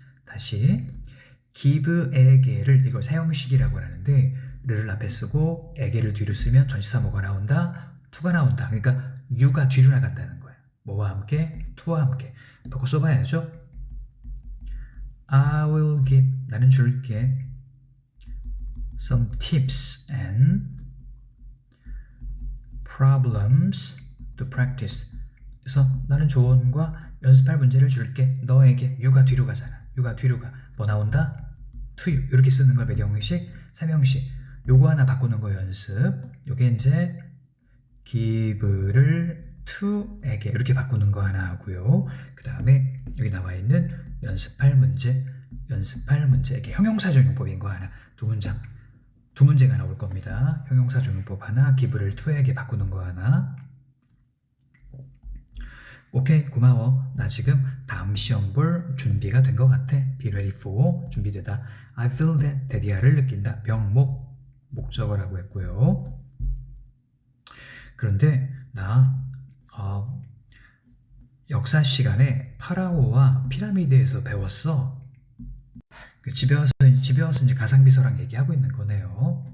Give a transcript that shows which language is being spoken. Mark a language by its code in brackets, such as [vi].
[ko] 다시 give에게를 이걸 사형식이라고 하는데 를 앞에 쓰고 에게를 뒤로 쓰면 전치사 뭐가 나온다? to가 나온다. 그러니까 you가 뒤로 나간다는 거예요. 뭐와 함께? to와 함께. 바꿔 써봐야죠. [en] I will give [ko] 나는 줄게 [en] some tips and problems to practice. [ko] 그래서 나는 조언과 연습할 문제를 줄게. 너에게 you가 뒤로 가잖아. you가 뒤로 가. 뭐 나온다? [en] to you. [ko] 이렇게 쓰는 걸 몇 형식? 3형식. 요거 하나 바꾸는 거 연습. 요게 이제 give를 to에게 이렇게 바꾸는 거 하나 하고요. 그 다음에 여기 나와 있는 연습할 문제 이렇게 형용사적 용법인 거 하나. 두 문제가 나올 겁니다. 형용사적 용법 하나, give를 to에게 바꾸는 거 하나. 오케이, 고마워. 나 지금 다음 시험 볼 준비가 된 것 같아. [en] Be ready for, [ko] 준비되다. [en] I feel that, [ko] 대디아를 느낀다. 명목, 목적어라고 했고요. 그런데 나 역사 시간에 파라오와 피라미드에서 배웠어. 집에 와서 이제 가상비서랑 얘기하고 있는 거네요.